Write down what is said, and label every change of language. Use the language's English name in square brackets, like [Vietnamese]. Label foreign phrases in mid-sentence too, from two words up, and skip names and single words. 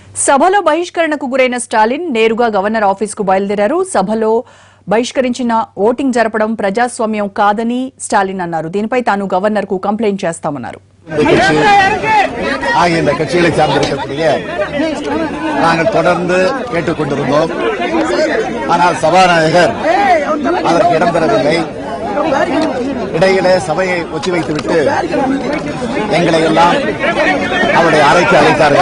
[Telugu] సభలో బహిష్కరణకు గురైన స్టాలిన్ నేరుగా గవర్నర్ ఆఫీసుకు బయలుదేరారు. సభలో బహిష్కరించిన ఓటింగ్ జరపడం ప్రజాస్వామ్యం కాదని స్టాలిన్ అన్నారు. దీనిపై తాను గవర్నర్ కు కంప్లైంట్ చేస్తామన్నారు. [Tamil] இந்த கட்சிகளை சார்ந்திருக்கக்கூடிய நாங்கள் தொடர்ந்து கேட்டுக் கொண்டிருந்தோம். ஆனால் சபாநாயகர் அதற்கு இடம் தரவில்லை. இடையிலே சபையை ஒத்திவைத்துவிட்டு எங்களை எல்லாம் அவருடைய அறைக்கு அழைத்தார்கள்.